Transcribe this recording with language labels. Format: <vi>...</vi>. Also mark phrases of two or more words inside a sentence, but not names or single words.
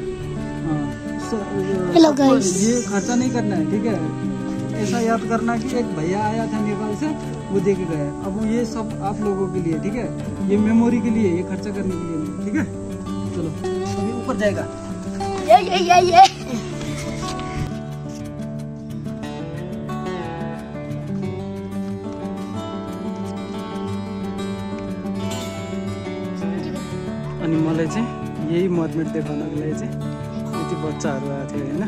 <en>hello guys,</en> <hi>ये खर्चा नहीं करना है, ठीक है। ऐसा याद करना कि एक भैया आया था नेपाल से, वो दे के गया। अब ये सब आप लोगों के लिए, ठीक है, ये मेमोरी के लिए, ये खर्चा करने के लिए नहीं, ठीक है। चलो अभी ऊपर जाएगा। ये</hi> <ne>अनि मलाई चाहिँ यही मर्मेड देखाउनको लागि चाहिँ यति बच्चाहरू आएको थियो होइन।</ne>